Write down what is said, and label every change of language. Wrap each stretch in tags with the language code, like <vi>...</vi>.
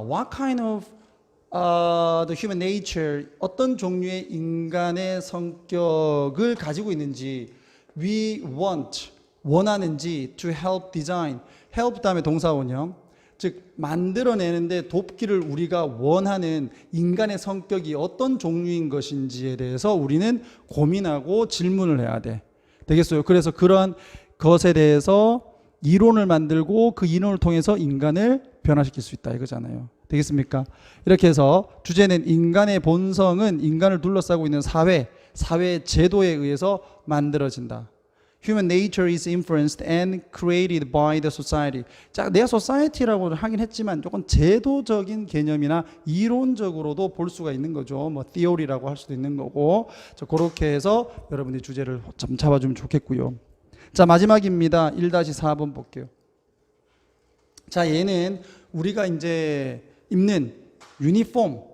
<en>What kind of the human nature,</en> <ko>어떤 종류의 인간의 성격을 가지고 있는지,</ko> <en>we want,</en> <ko>원하는지,</ko> <en>to help design,</en> <ko>help 다음에 동사원형, 즉 만들어내는데 돕기를 우리가 원하는 인간의 성격이 어떤 종류인 것인지에 대해서 우리는 고민하고 질문을 해야 돼. 되겠어요? 그래서 그런 것에 대해서 이론을 만들고 그 이론을 통해서 인간을 변화시킬 수 있다 이거잖아요. 되겠습니까? 이렇게 해서 주제는 인간의 본성은 인간을 둘러싸고 있는 사회 제도에 의해서 만들어진다.</ko> <en>Human nature is influenced and created by the society.</en> <ko>자, 내가 society라고 하긴 했지만 조금 제도적인 개념이나 이론적으로도 볼 수가 있는 거죠. 뭐 theory라고 할 수도 있는 거고. 자, 그렇게 해서 여러분들이 주제를 좀 잡아주면 좋겠고요. 자, 마지막입니다. 1-4번 볼게요. 자, 얘는 우리가 이제 입는 유니폼,</ko>